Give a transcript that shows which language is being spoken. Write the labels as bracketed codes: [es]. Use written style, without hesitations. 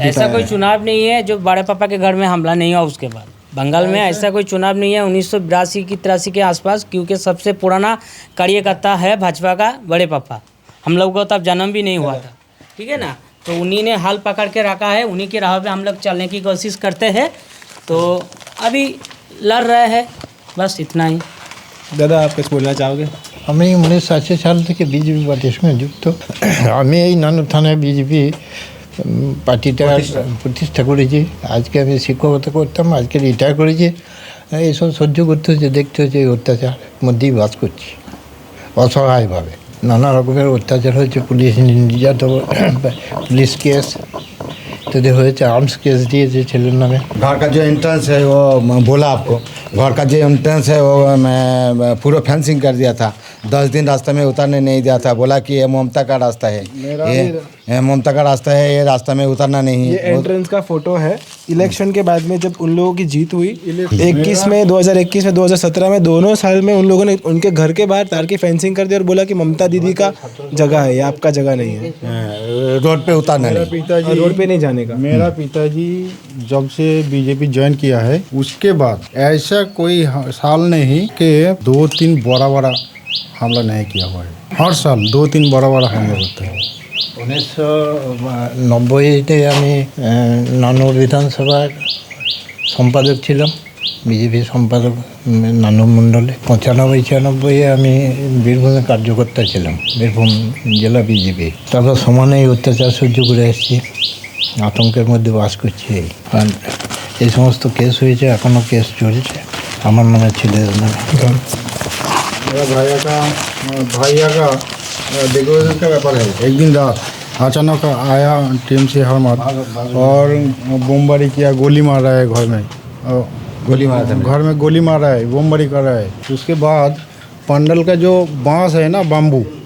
[hi] ऐसा कोई चुनाव नहीं है जो बड़े पापा के घर में हमला नहीं हुआ। उसके बाद बंगाल में ऐसा कोई चुनाव नहीं है 1982 की 83 के आसपास, क्योंकि सबसे पुराना कार्यकर्ता है भाजपा का बड़े पापा। हम लोग को तब जन्म भी नहीं हुआ था, ठीक है ना। तो उन्हीं ने हाल पकड़ के रखा है, उन्हीं के राह पे हम लोग चलने की कोशिश करते हैं। तो अभी लड़ रहे हैं, बस इतना ही। दादा, आप कुछ बोलना चाहोगे? [bn] আমি 1980 সাল থেকে বিজেপি পার্টির সঙ্গে যুক্ত। আমি এই নানুর থানায় বিজেপি পার্টিটা প্রতিষ্ঠা করেছি। আজকে আমি শিক্ষকতা করতাম, আজকে রিটায়ার করেছি। এইসব সহ্য করতে হচ্ছে, দেখতে হচ্ছে, এই অত্যাচার মধ্যেই বাস করছি অসহায়ভাবে। নানা রকমের অত্যাচার হয়েছে, পুলিশ নির্যাতন, পুলিশ কেস इत्यादि হয়েছে, [hi] आर्म्स केस दिए [bn] ছেলের नामे। [hi] घर का जो एंट्रेंस है वो बोला आपको, घर का जो एंट्रेंस है वो मैं पूरा फेंसिंग कर दिया था। 10 दिन रास्ते में उतरने नहीं दिया था, बोला कि ये ममता का रास्ता है, ये ममता का रास्ता है, ये रास्ता में उतरना नहीं ये है। एंट्रेंस का फोटो है इलेक्शन के बाद में, जब उन लोगों की जीत हुई 2021 में 2017 में, दोनों साल में उन लोगों ने उनके घर के बाहर तार की फेंसिंग कर दी और बोला कि ममता दीदी का जगह है, ये आपका जगह नहीं है, रोड पे उतरना नहीं। पिताजी, रोड पे नहीं जाने का। मेरा पिताजी जब से बीजेपी ज्वाइन किया है उसके बाद ऐसा कोई साल नहीं कि 2-3 बड़ा हमला नहीं किया हुआ है। हर साल 2-3 बड़ा हमला होता है। [bn] 1990-তে আমি নানুর বিধানসভার সম্পাদক ছিলাম, বিজেপি সম্পাদক নানু মণ্ডলে। 95-96 আমি বীরভূমে কার্যকর্তা ছিলাম, বীরভূম জেলা বিজেপি। তারপর সমানেই অত্যাচার সহ্য করে এসেছি, আতঙ্কের মধ্যে বাস করছি। আর এই সমস্ত কেস হয়েছে, এখনও কেস চলছে আমার নামে, ছেলেদের নামে। [hi] मेरा भैया का डेकोरेशन का व्यापार है। एक दिन रात अचानक आया टीम से हमला और बमबारी किया, गोली मार रहा है घर में, गोली मारा था, घर में गोली मार रहा है, बमबारी कर रहा है। उसके बाद पंडल का जो बांस है ना, बाम्बू,